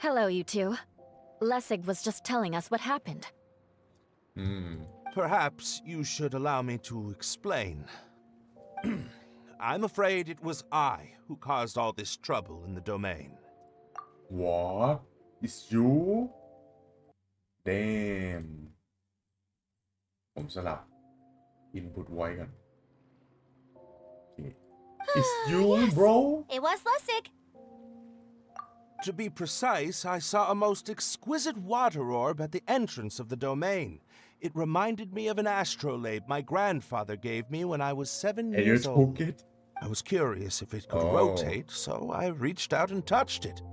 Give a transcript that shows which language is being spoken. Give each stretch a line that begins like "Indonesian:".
English: Hello, you two. Lessig was just telling us what happened. Perhaps you should allow me to explain. I'm afraid it was I who caused all this trouble in the domain. What? It's you? Damn
Thai: ผมสลับ input ไว้กัน
English: It's you bro It was Lessig. To be precise, I saw a most exquisite water orb at the entrance of the domain. It reminded me of an astrolabe my grandfather gave me when I was 7 and you years old. took it I was curious if it could rotate, so I reached out and touched it.